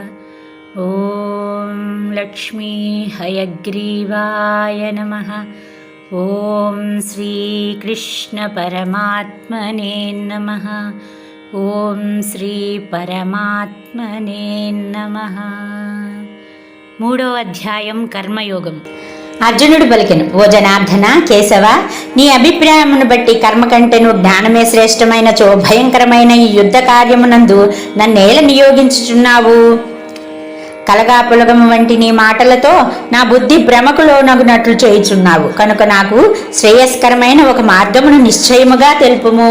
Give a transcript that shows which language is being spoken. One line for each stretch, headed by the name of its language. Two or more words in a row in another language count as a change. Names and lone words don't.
Sanskrit: ॐ लक्ष्मी हयग्रीवाय नमः। ॐ श्रीकृष्णपरमात्मने नमः। ॐ श्रीपरमात्मने नमः।
Telugu: మూడవ అధ్యాయం కర్మయోగం. అర్జునుడు పలికెను, ఓ జనార్దన, కేశవ, నీ అభిప్రాయమును బట్టి కర్మ కంటేను జ్ఞానమే శ్రేష్టమైన భయంకరమైన ఈ యుద్ధ కార్యమునందు నన్నేల నియోగించుచున్నావు? కలగాపులగము వంటి నీ మాటలతో నా బుద్ధి భ్రమకు లోనగునట్లు చేయుచున్నావు కనుక నాకు శ్రేయస్కరమైన ఒక మార్గమును నిశ్చయముగా తెలుపుము.